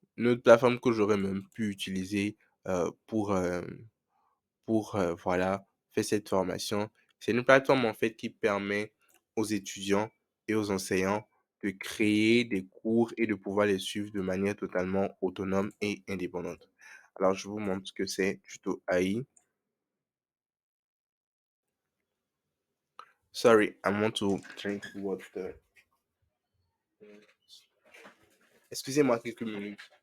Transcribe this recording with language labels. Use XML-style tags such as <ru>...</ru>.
<fr>Une autre plateforme que j'aurais même pu utiliser pour voilà, faire cette formation. C'est une plateforme en fait qui permet aux étudiants et aux enseignants de créer des cours et de pouvoir les suivre de manière totalement autonome et indépendante. Alors, je vous montre ce que c'est Tuto AI.</fr> <en>Sorry, I want to drink water.</en> <fr>Excusez-moi quelques minutes.</fr>